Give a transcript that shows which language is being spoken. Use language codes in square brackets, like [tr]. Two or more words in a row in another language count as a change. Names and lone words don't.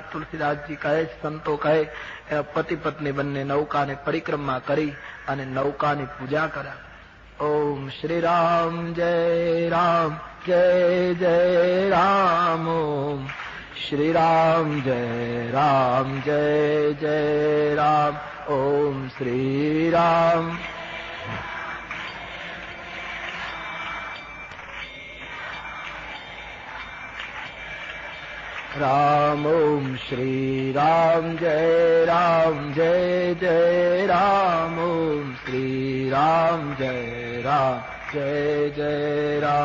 [gu] તુલસીદાસજી કહે, સંતો કહે, પતિ પત્ની બંને નૌકાને પરિક્રમા કરી અને નૌકાની પૂજા કર્યા. [sa] ઓમ શ્રી રામ જય રામ જય જય રામ. ઓમ શ્રી રામ જય રામ જય જય રામ. ઓમ શ્રી રામ. राम ओम श्री राम जय जय राम. ओम श्री राम जय जय राम.